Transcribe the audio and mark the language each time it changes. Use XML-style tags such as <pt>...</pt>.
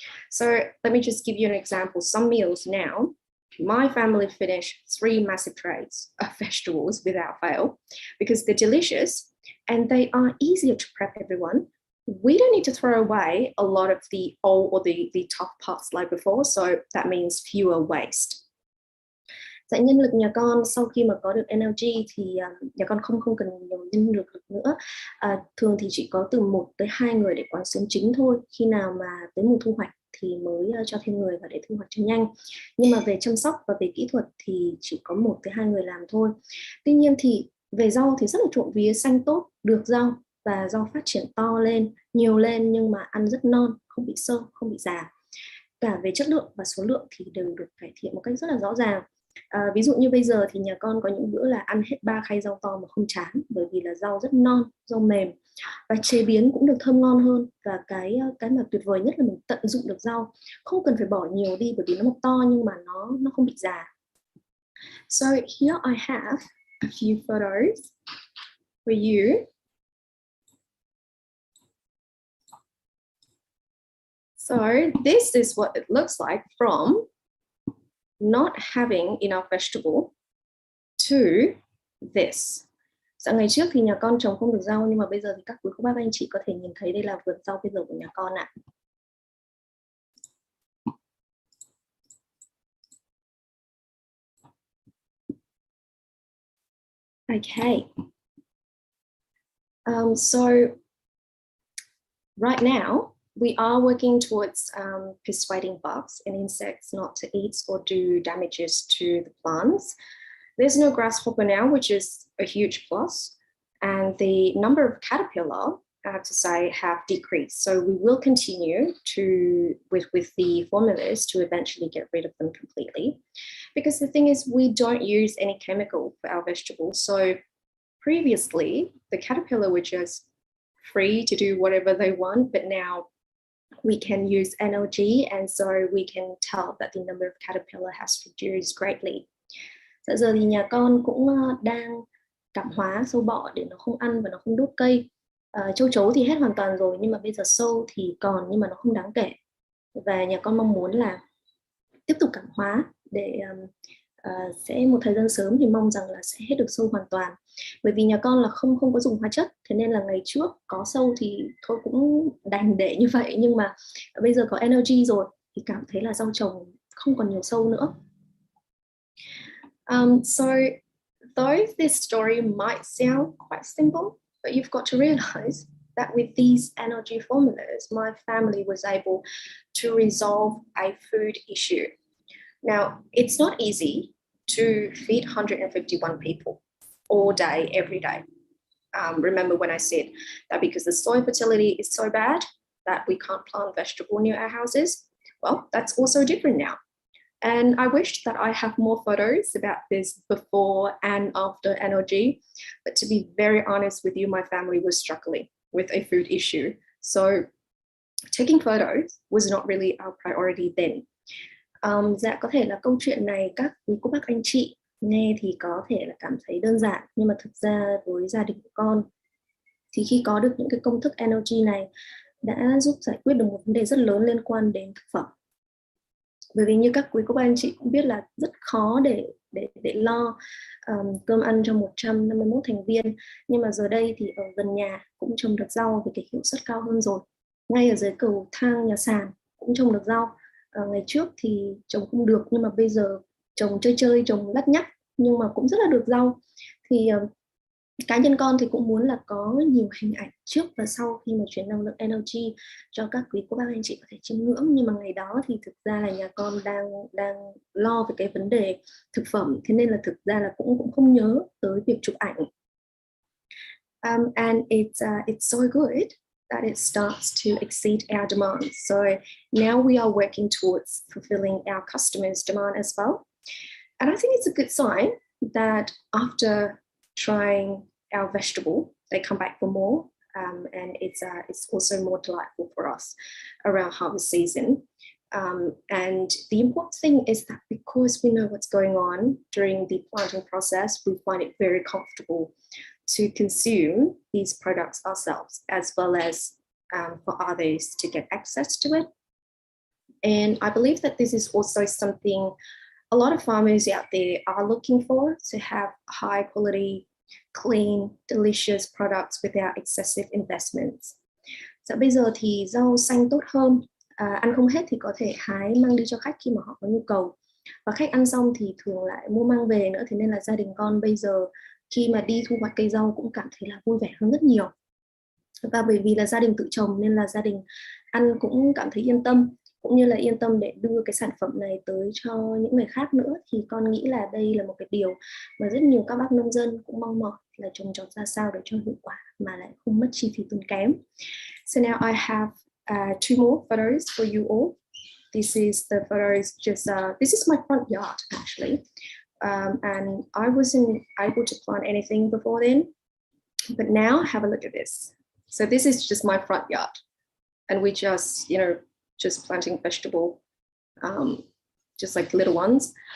<en>So let me just give you an example. Some meals now, my family finish 3 massive trays of vegetables without fail because they're delicious and they are easier to prep everyone. We don't need to throw away a lot of the old or the tough parts like before, so that means fewer waste.</en> <vi>Tại nhân lực nhà con sau khi mà có được NLG thì nhà con không cần nhiều nhân lực nữa. Thường thì chỉ có từ 1 tới 2 người để quản xuyến chính thôi. Khi nào mà tới mùa thu hoạch thì mới cho thêm người vào để thu hoạch cho nhanh. Nhưng mà về chăm sóc và về kỹ thuật thì chỉ có 1 tới 2 người làm thôi. Tuy nhiên thì về rau thì rất là trộm vía xanh tốt, được rau và rau phát triển to lên, nhiều lên, nhưng mà ăn rất non, không bị sâu, không bị già. Cả về chất lượng và số lượng thì đều được cải thiện một cách rất là rõ ràng. Ví dụ như bây giờ thì nhà con có những bữa là ăn hết 3 khay rau to mà không chán, bởi vì là rau rất non, rau mềm và chế biến cũng được thơm ngon hơn. Và cái mà tuyệt vời nhất là mình tận dụng được rau, không cần phải bỏ nhiều đi bởi vì nó to nhưng mà nó không bị già.</vi> <en>So here I have a few photos for you. So this is what it looks like from not having enough vegetable to this.</en> <vi>Dạ, ngày trước thì nhà con trồng không được rau, nhưng mà bây giờ thì các quý cô bác anh chị có thể nhìn thấy đây là vườn rau bây giờ của nhà con ạ.</vi> <en>Okay. So right now we are working towards persuading bugs and insects not to eat or do damages to the plants. There's no grasshopper now, which is a huge plus. And the number of caterpillar, I have to say, have decreased. So we will continue with the formulas to eventually get rid of them completely. Because the thing is, we don't use any chemical for our vegetables. So previously, the caterpillar were just free to do whatever they want, but now we can use NLG, and so we can tell that the number of caterpillar has reduced greatly.</en> <vi>Giờ thì nhà con cũng đang cảm hóa sâu bọ để nó không ăn và nó không đốt cây. Châu chấu thì hết hoàn toàn rồi, nhưng mà bây giờ sâu thì còn, nhưng mà nó không đáng kể. Và nhà con mong muốn là tiếp tục cảm hóa để sẽ một thời gian sớm thì mong rằng là sẽ hết được sâu hoàn toàn. Bởi vì nhà con là không có dùng hóa chất, thế nên là ngày trước có sâu thì thôi cũng đành để như vậy, nhưng mà bây giờ có NLG rồi thì cảm thấy là rau trồng không còn nhiều sâu nữa.</vi> <en>So though this story might sound quite simple, but you've got to realize that with these NLG formulas, my family was able to resolve a food issue. Now, it's not easy to feed 151 people all day, every day. Remember when I said that because the soil fertility is so bad that we can't plant vegetable near our houses? Well, that's also different now. And I wish that I have more photos about this before and after NLG. But to be very honest with you, my family was struggling with a food issue. So taking photos was not really our priority then.</en> <vi>Dạ, có thể là câu chuyện này các quý cô bác anh chị nghe thì có thể là cảm thấy đơn giản, nhưng mà thực ra với gia đình của con thì khi có được những cái công thức NLG này đã giúp giải quyết được một vấn đề rất lớn liên quan đến thực phẩm. Bởi vì như các quý cô bác anh chị cũng biết là rất khó để lo cơm ăn cho 151 thành viên, nhưng mà giờ đây thì ở gần nhà cũng trồng được rau với cái hiệu suất cao hơn rồi. Ngay ở dưới cầu thang nhà sàn cũng trồng được rau. Ngày trước thì trồng không được, nhưng mà bây giờ trồng chơi, trồng lắt nhắt nhưng mà cũng rất là được rau. Thì cá nhân con thì cũng muốn là có nhiều hình ảnh trước và sau khi mà chuyển năng lượng NLG cho các quý cô bác anh chị có thể chiêm ngưỡng. Nhưng mà ngày đó thì thực ra là nhà con đang lo về cái vấn đề thực phẩm, thế nên là thực ra là cũng không nhớ tới việc chụp ảnh.</vi> <en>And it's so good that it starts to exceed our demand. So now we are working towards fulfilling our customers' demand as well. And I think it's a good sign that after trying our vegetable, they come back for more, and it's also more delightful for us around harvest season. And the important thing is that because we know what's going on during the planting process, we find it very comfortable to consume these products ourselves, as well as for others to get access to it. And I believe that this is also something a lot of farmers out there are looking for, to have high quality, clean, delicious products without excessive investments.</en> <vi>Dạ, bây giờ thì rau xanh tốt hơn, ăn không hết thì có thể hái mang đi cho khách khi mà họ có nhu cầu. Và khách ăn xong thì thường lại mua mang về nữa, thế nên là gia đình con bây giờ khi mà đi thu hoạch cây rau cũng cảm thấy là vui vẻ hơn rất nhiều. Và bởi vì là gia đình tự trồng nên là gia đình ăn cũng cảm thấy yên tâm, cũng như là yên tâm để đưa cái sản phẩm này tới cho những người khác nữa. Thì con nghĩ là đây là một cái điều mà rất nhiều các bác nông dân cũng mong mỏi, là trồng trọt ra sao để cho hiệu quả mà lại không mất chi phí tốn kém.</vi> <en>So now I have two more photos for you all. This is the photos this is my front yard actually. And I wasn't able to plant anything before then, but now have a look at this. So this is just my front yard, and we just planting vegetable, just like little ones.</en>